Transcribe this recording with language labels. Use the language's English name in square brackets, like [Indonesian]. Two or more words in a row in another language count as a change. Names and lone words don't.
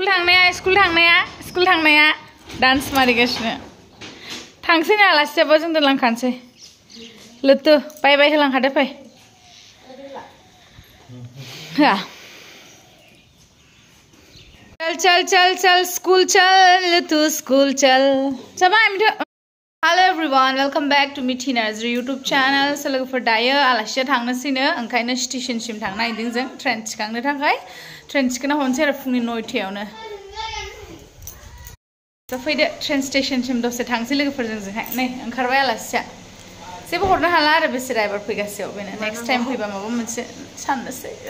[Bodo] थांनाया डान्स मारिगासिनो थांसै ना आलासियाबो जों दोनलांखानोसै लोथो बाय बाय होलांखादो फै होआ [Hindi] चल स्कूल चल [Bodo] लोथो [Hindi] स्कूल चल [Bodo] चबा मिथु [English] Hello everyone, welcome back to Mithi Narzary YouTube channel. [Bodo] So लोगोफोर दायो आलासिया थांनोसैनो ओंखायनो स्टेशनसिम थांनो नागिरदों जों ट्रेन थिखांनो थाखाय ट्रेन थिखोना हरनोसै आरो फुंनि 9टायावनो दा फैदो ट्रेन स्टेशनसिम दसे थांसै लोगोफोरजों जोंहाय नै ओंखारबाय आलासिया जेबो हरनो हाला आरो बेसे ड्राइभार फैगासेयाव बेनो [English] next time [Bodo] फैबा माबा मोनसे साननोसै